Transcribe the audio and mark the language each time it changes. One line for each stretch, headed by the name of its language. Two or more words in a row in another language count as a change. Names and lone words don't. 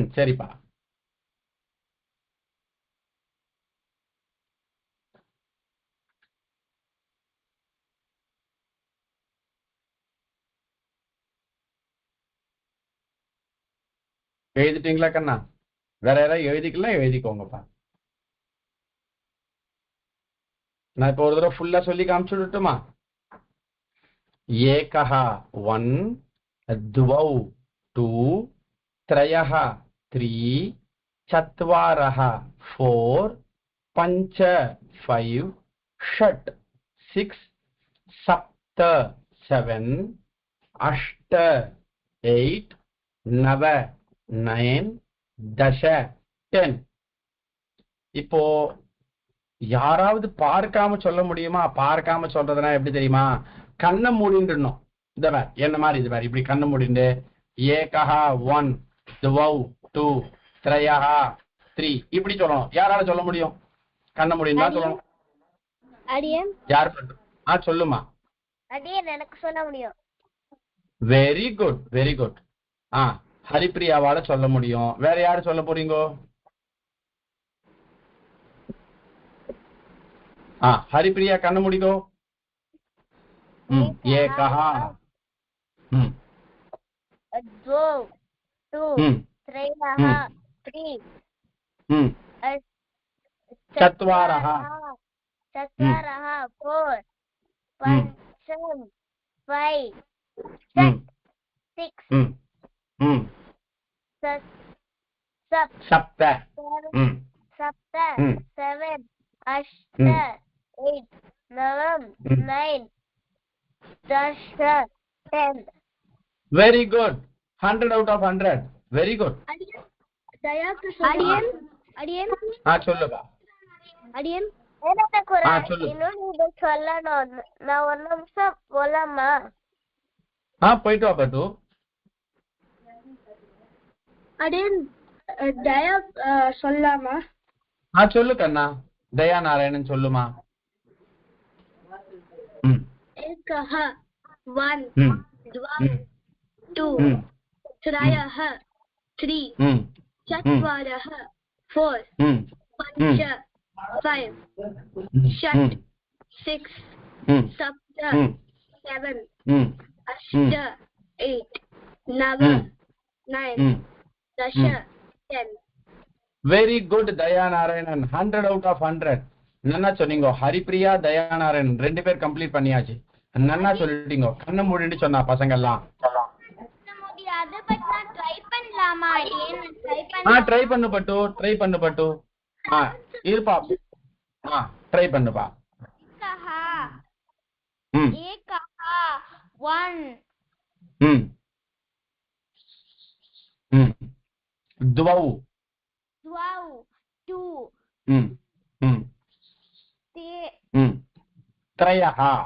Tamil: சரிப்பா. எழுதிட்டீங்களா கண்ணா? வேற யாராவது எழுதிக்கலாம், எழுதிக்கோங்கப்பா. நான் இப்போ ஒரு தடவை ஃபுல்லா சொல்லி காமிச்சு விட்டுமா?
Sanskrit: ஏகஹ 1 द्वौ 2 त्रयः 3 चत्वारः 4 पञ्च 5 षट् 6 सप्त 7 अष्ट 8 नव 9 दश 10.
Tamil: இப்போ யாராவது பார்க்காம சொல்ல முடியுமா? பார்க்காம சொல்றதுனா எப்படி தெரியுமா? கண்ணை மூடின்றணும். இந்த வேற என்ன மாதிரி இது வேற இப்படி கண்ணை மூடிண்டு
Sanskrit: एकः 1 द्वौ 2 त्रयः 3
Tamil: இப்படி சொல்லணும். யாரால சொல்ல முடியும்? கண்ணை மூடினா சொல்லணும். ஆரியன். யார் பண்ற? சொல்லுமா. ஆரியன் எனக்கு சொல்ல முடியும்.
English: Very good very good.
Tamil: ஹரிப்பிரியாவால சொல்ல முடியும். வேற யாரு சொல்ல போறீங்க? ஹரிப்பிரியா கண்ணு முடிக்கோ.
Sanskrit: ஏகஹ 2 त्रयः 3 चत्वारः 4 पञ्च 5 6 सप्त 7 अष्ट 8 9 दश 10.
English: Very good. 100 out of 100. Very good.
Tamil: ஆரியன். ஆரியன். சொல்லுப்பா. ஆரியன் எனக்கு ஒரு இன்னொரு இது சொல்லணும். நான் ஒரு நிமிஷம் போலாமா? போயிட்டு வா பட்டு. ஆரியன் தயா சொல்லாமா? சொல்லு கண்ணா. தயா நாராயணன் சொல்லுமா.
Sanskrit: एकः 1 2 त्रयः 3 चत्वारः 4 पञ्च 5 षट् 6 सप्त 7 अष्ट 8 नव 9 दश 10.
English: Very good தயா நாராயணன். 100 out of 100.
Tamil: நன்னா சொன்னீங்க. ஹரிப்பிரியா தயா நாராயணன் 2 பேர் கம்ப்ளீட் பண்ணியாச்சு. நன்னா சொல்லிட்டீங்க. கண்ணு மூடிட்டு சொன்னா பசங்க எல்லாம். ட்ரை பண்ணு பட்டு. ட்ரை பண்ணு பட்டு. இருப்பா. ட்ரை பண்ணுப்பா.
Sanskrit: एकः 1 द्वौ 2 त्रयः